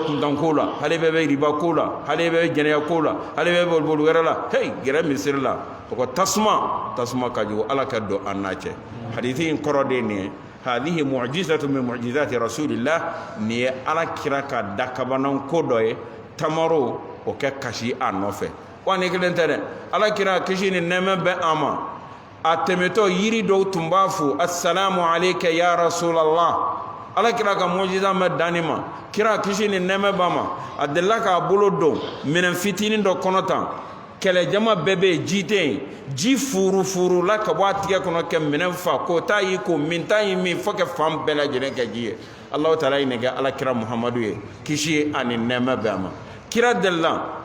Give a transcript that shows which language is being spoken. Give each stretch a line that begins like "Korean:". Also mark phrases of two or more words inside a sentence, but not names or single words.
Bambara: kuntanko la hali bɛ riba ko la hali bɛ jɛnɛya ko la hali bɛ boliboli wɛrɛ la hey gɛrɛ misiri la o ko tasuma ka jugu ala ka don an n'a cɛ hadithi in kɔrɔ de nin ye hadihi
Arabic: معجزة من معجزات رسول الله
Bambara: ni ye ala kira ka dakabanan ko dɔ ye tamaro o kɛ kasi a nɔfɛ wa ni kelen tɛ dɛ ala kira kisi ni nɛɛmɛ bɛ an ma a tɛmɛtɔ yiri dɔw tun b'a fo
Arabic: السلام عليك يا رسول الله
Bambara: ala kira ka mu'jiza mɛ danni ma kira kisi ni nɛɛmɛ b'a ma a delila k'a bolo don minɛn fitinin dɔ kɔnɔ tan kɛlɛjama bɛɛ bɛ yen ji tɛ yen ji furu la ka bɔ a tigɛ kɔnɔ kɛ minɛn fa ko t'a yi ko min t'a yi min fo kɛ fan bɛɛ lajɛlen kɛ ji ye
Arabic: الله تعالى
Bambara: ye nin kɛ ala kira Muhammadu ye kisi ani nɛɛmɛ bɛ a ma kira delila